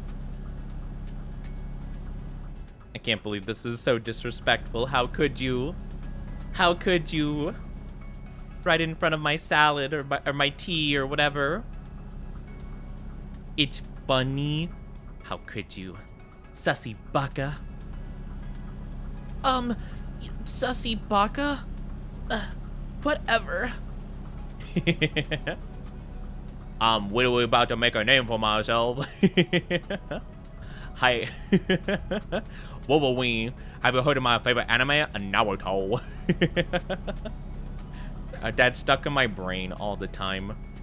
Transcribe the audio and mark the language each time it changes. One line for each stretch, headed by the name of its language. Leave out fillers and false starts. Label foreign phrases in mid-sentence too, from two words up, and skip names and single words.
English: I can't believe this is so disrespectful. How could you? How could you? Right in front of my salad or my tea or whatever. It's funny. How could you? Sussy baka. Sussy baka? Whatever. I'm literally about to make a name for myself. Hi. Wolverine. Have you heard of my favorite anime? Naruto. That's stuck in my brain all the time.